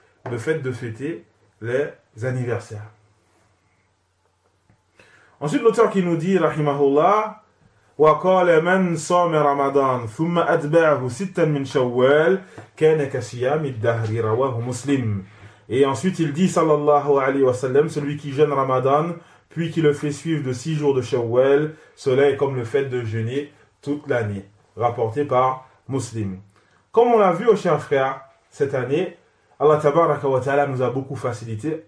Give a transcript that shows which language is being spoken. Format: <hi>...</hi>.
<fr>Le fait de fêter les anniversaires. Ensuite, l'auteur qui nous dit,</fr> <ar>rahimahullah, وقال من صام رمضان ثم أتبعه ستا من شوال كان كصيام الدهر رواه مسلم.</ar> <fr>Et ensuite il dit sallallahu alayhi wa sallam, celui qui jeûne Ramadan puis qui le fait suivre de 6 jours de Shawwal, cela est comme le fait de jeûner toute l'année, rapporté par Muslim. Comme on l'a vu, aux chers frères, cette année Allah tabaraka wa ta'ala nous a beaucoup facilité.</fr>